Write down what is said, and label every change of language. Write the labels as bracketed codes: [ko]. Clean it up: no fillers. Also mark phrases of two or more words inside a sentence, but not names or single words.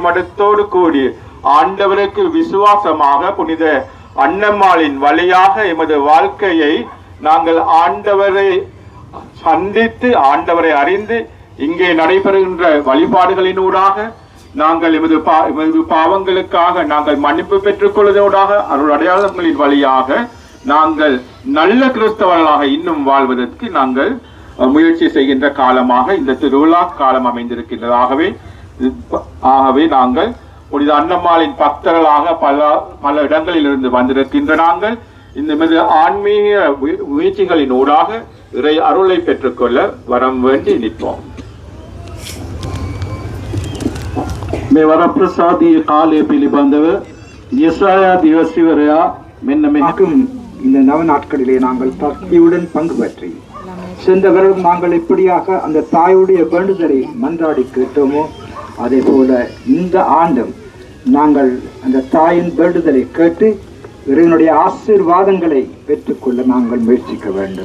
[ta] மனத்தோடு கூடி ஆண்டவருக்கு விசுவாசமாக புனித அன்னம்மாளின் வழியாக எமது வாழ்க்கையை நாங்கள் ஆண்டவரை சந்தித்து ஆண்டவரை அறிந்து இங்கே நடைபெறுகின்ற வழிபாடுகளினூடாக நாங்கள் எமது பாவங்களுக்காக நாங்கள் மன்னிப்பு பெற்றுக் கொள்வதோடாக அருள் அடையாளங்களின் வழியாக நாங்கள் நல்ல கிறிஸ்தவர்களாக இன்னும் வாழ்வதற்கு நாங்கள் முயற்சி செய்கின்ற காலமாக இந்த திருவிழா காலம் அமைந்திருக்கின்றது. ஆகவே நாங்கள் புனித அன்னம்மாளின் பக்தர்களாக பல இடங்களில் இருந்து வந்திருக்கின்ற நாங்கள் இந்த ஆன்மீக முயற்சிகளின் ஊடாக இறை அருளை பெற்றுக்கொள்ள வரம் வேண்டி நிற்போம். [si] මේ වරප්‍රසාදී කාලය පිළිබඳව යෙසායා දිවසිවරයා මෙන්න මෙහக்கும் [ta] இந்த நவ நாட்களிலே நாங்கள் பக்தியுடன் பங்கு பற்றி சென்ற வருடம் நாங்கள் எப்படியாக அந்த தாயுடைய வேண்டுதலை மன்றாடி கேட்டோமோ அதே போல இந்த ஆண்டும் நாங்கள் அந்த தாயின் வேண்டுதலை கேட்டு இறைவனுடைய ஆசீர்வாதங்களை பெற்றுக்கொள்ள நாங்கள் முயற்சிக்க வேண்டும்.